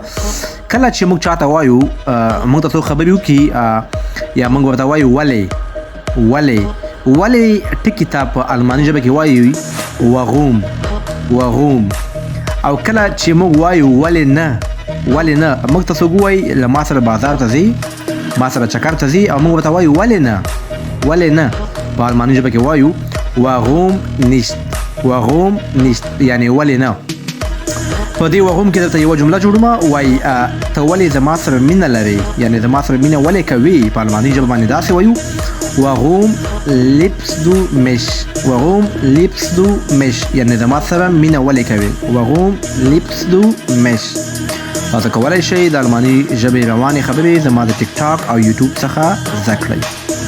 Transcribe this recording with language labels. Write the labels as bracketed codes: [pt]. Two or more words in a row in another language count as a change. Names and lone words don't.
[ps] کله چې موږ چاته وایو موږ ته څوک خبرې وکړي یا موږ ورته وایو ولې ټکي ته په الماني ژبه کې وایو warum. او کله چې موږ وایو ولې نه موږ ته څوک وایي له ما سره بازار ته ځي، ما سره چکر ته ځي، او موږ ورته وایو ولې نه په الماني ژبه کې وایو [de] warum nicht [ps] یعنی ولې نه. په دې warum کې درته یوه جمله جوړوم، وایي ته ولې زما سره مینه لرې، یعنی زما سره مینه ولې کوي. په الماني ژبه باندې داسې وایو [de] warum liebst du mich [ps] یعنی زما سره مینه ولې کوي. [de] warum liebst du mich. [ps] تاسو کولی شئ د الماني ژبې روانې خبرې زما د ټیک ټاک او یوټیوب څخه زده کړئ.